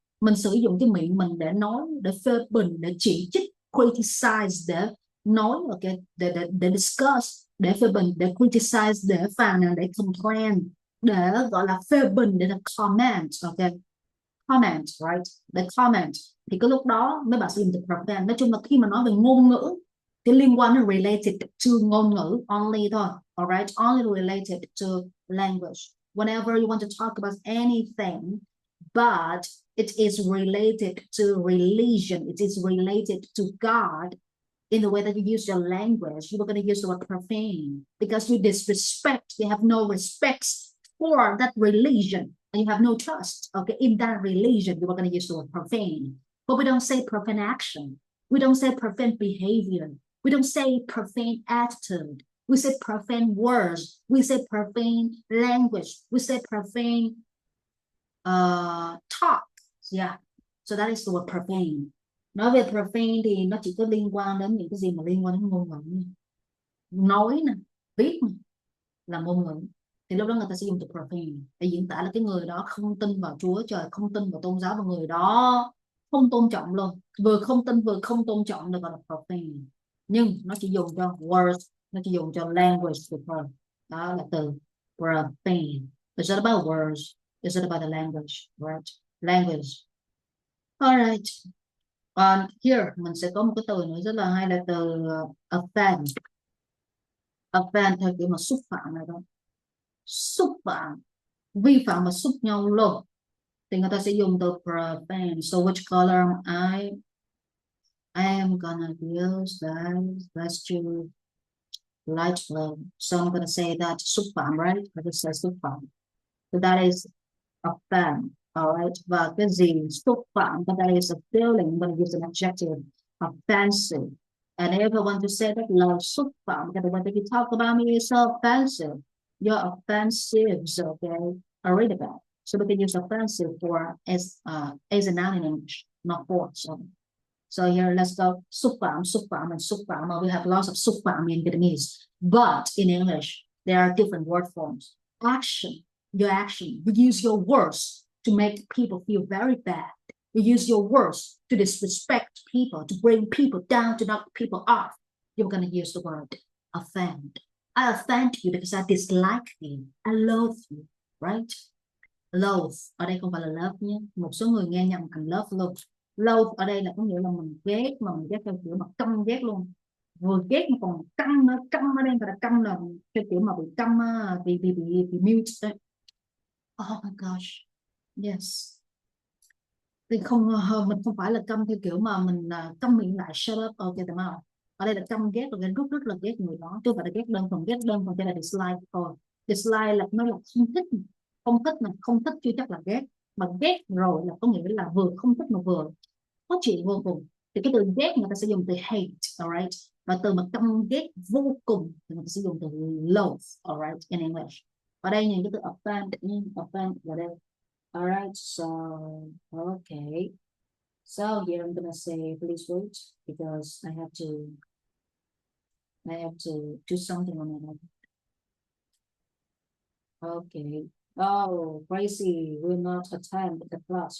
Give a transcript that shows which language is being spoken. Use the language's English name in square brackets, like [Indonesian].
[Vietnamese] Mình sử dụng cái miệng mình để nói, để phê bình, để chỉ trích, criticize, để nói, okay, để discuss, để phê bình, để criticize, để phàn nàn, để complain, để gọi là phê bình, để là comment, okay, comment, right, để comment. Thì cái lúc đó mấy bạn sử dụng từ profane. Nói chung là khi mà nói về ngôn ngữ thì liên quan đến related to ngôn ngữ only thôi, alright, [English] only related to language. Whenever you want to talk about anything but it is related to religion, it is related to God, in the way that you use your language, you are going to use the word profane because you disrespect, you have no respects for that religion, and you have no trust, okay, in that religion. You are going to use the word profane. But we don't say profane action, we don't say profane behavior, we don't say profane attitude, we say profane words, we say profane language, we say profane talk. Yeah, so that is the word profane. [Vietnamese] Nói về profane thì nó chỉ có liên quan đến những cái gì mà liên quan đến ngôn ngữ, nói nè, viết nè, là ngôn ngữ. Thì lúc đó người ta sẽ dùng từ profane để diễn tả là cái người đó không tin vào Chúa Trời, không tin vào tôn giáo, và người đó không tôn trọng luôn, vừa không tin vừa không tôn trọng được gọi là profane. Nhưng nó chỉ dùng cho words, nó chỉ dùng cho language được thôi. Đó là từ profane. [English] It's not about words, it's not about the language, right? Language. Alright. [Vietnamese] Here mình sẽ có một cái từ nữa rất là hay là từ offend. Offend theo kiểu mà xúc phạm này đó. Xúc phạm, vi phạm và xúc nhau luôn. Thì người ta sẽ dùng từ profane. [English] So which color I am gonna use that. Let's do light blue. So I'm gonna say that [Vietnamese] xúc phạm, [English] right? I just say [Vietnamese] xúc phạm. [English] So that is offend. Alright. [Vietnamese] Và cái gì xúc phạm? [English] That is a feeling. I'm gonna use an adjective. Offensive. And if I want to say that love [Vietnamese] xúc phạm, [English] the way that you talk about me is so offensive. You're offensive, okay? I read about. So we can use offensive for as a noun in English, not for. So here, let's go. [Vietnamese] Xúc phạm, [English] and [Vietnamese] xúc phạm. [English] We have lots of xúc phạm in Vietnamese, but in English, there are different word forms. Action, your action. You use your words to make people feel very bad. You use your words to disrespect people, to bring people down, to knock people off. You're going to use the word offend. I offend you because I dislike you. I loathe you, right? [Vietnamese] Loathe, ở đây không phải là love nhé. Một số người nghe nhầm thành love luôn. Loathe ở đây là có nghĩa là mình ghét, mà mình ghét theo kiểu mà căm ghét luôn. Vừa ghét mà còn căm nữa. Căm ở đây phải là căm là theo kiểu mà bị căm, bị mute đấy. [English] Oh my gosh. Yes. [Vietnamese] Thì không, mình không phải là căm theo kiểu mà mình căm miệng lại, [English] shut up, [Vietnamese] ok tầm nào. Ở đây là căm ghét, là rất là ghét người đó, chứ không phải là ghét đơn thuần, chỉ là dislike thôi. Dislike là nó là không thích, không thích chưa chắc là ghét, mà ghét rồi là có nghĩa là vừa không thích mà vừa khó chịu vô cùng. Thì cái từ ghét người ta sẽ dùng từ hate, alright, và từ mà căm ghét vô cùng thì người ta sẽ dùng từ loathe, alright, [English] in English. [Vietnamese] Ở đây nhìn cái từ offend ở đây. [English] Alright, so okay. So here I'm gonna say please wait because I have to do something on it. Okay. Oh, Gracie will not attend the class.